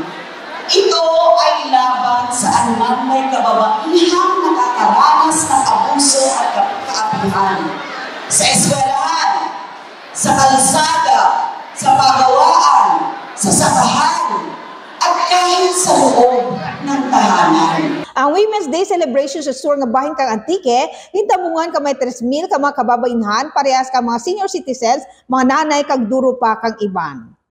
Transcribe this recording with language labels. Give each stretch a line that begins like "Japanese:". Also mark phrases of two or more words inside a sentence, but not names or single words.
Filipino: Ito ay laban saan man may kababaihang nakakaranas ng abuso at kaapihan. Sa eskwelahan, sa kalsada, sa pagawaan, sa sakahan, at kahit sa loob ng tahanan.
Kinaray-a: Ang
English: Women's Day celebration
Kinaray-a: sa Sur nga bahin kang Antique, hintamungan ka may 3,000 ka mga kababainhan, parehas ka mga
English: senior citizens,
Kinaray-a: mga nanay kag duro pa kang iban.